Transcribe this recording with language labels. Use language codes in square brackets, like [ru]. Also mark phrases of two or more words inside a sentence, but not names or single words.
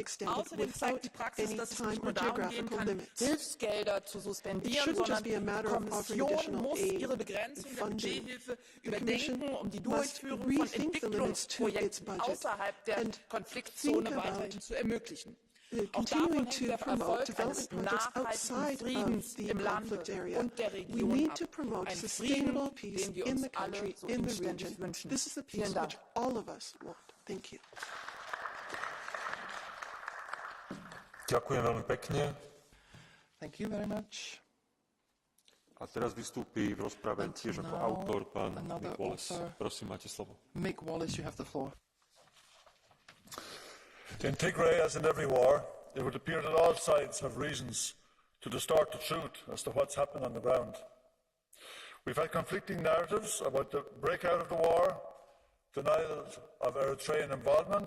[de] Außerdem zeigt die Praxis, dass es nicht nur darum gehen kann, Hilfsgelder zu suspendieren, sondern die Kommission muss ihre Begrenzung der Budgethilfe überdenken, um die Durchführung von Entwicklungsprojekten außerhalb der Konfliktzone weiterhin zu ermöglichen. Auch davon hängt der Erfolg eines nachhaltigen Friedens im Lande und der Region ab. Ein Frieden, den wir uns alle so inständig wünschen. Vielen Dank. [sk] Ďakujem veľmi pekne. [en] Thank you very much. [sk] A teraz vystúpi v rozprave tiež ako autor pán Mick Wallace. Prosím, máte slovo. [en] Mick Wallace, you have the floor. In Tigray, as in every war, it would appear that all sides have reasons to distort the truth as to what's happened on the ground. We've had conflicting narratives about the breakout of the war, denial of Eritrean involvement.